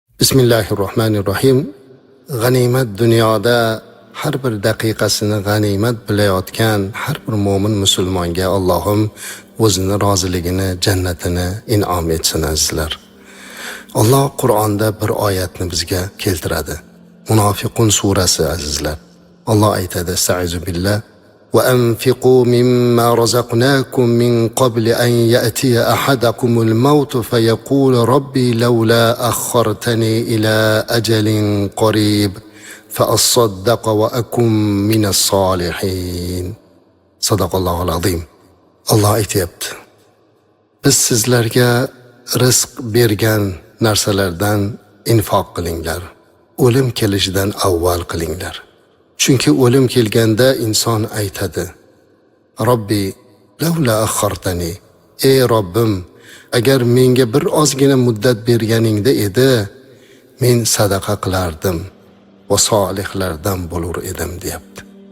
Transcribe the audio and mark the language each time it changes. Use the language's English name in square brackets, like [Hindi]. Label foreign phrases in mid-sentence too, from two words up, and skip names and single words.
[Uzbek] Bismillahirrohmanirrohim. G'animat dunyoda har bir daqiqasini g'animat bilayotgan har bir mo'min musulmonga Allohim o'zini roziligini, jannatini in'om etsin azizlar. Alloh Qur'onda bir oyatni bizga keltiradi. Munofiqun surasi azizlar. Alloh aytadi: [Arabic] "أستعيذ بالله وأنفقوا مما رزقناكم من قبل أن يأتي أحدكم الموت فيقول رب لولا أخرتني إلى أجل قريب فأصدق وأكن من الصالحين." صدق الله العظيم. [Uzbek] Alloh aytayapti: biz sizlarga rizq bergan narsalardan infoq qilinglar. O'lim kelishidan avval qilinglar. Chunki o'lim kelganda inson aytadi: [Arabic] رب لولا أخرتني, [Uzbek] ey Robbim, agar menga bir ozgina muddat berganingda edi, men sadaqa qilardim va solihlardan bo'lur edim deyapti.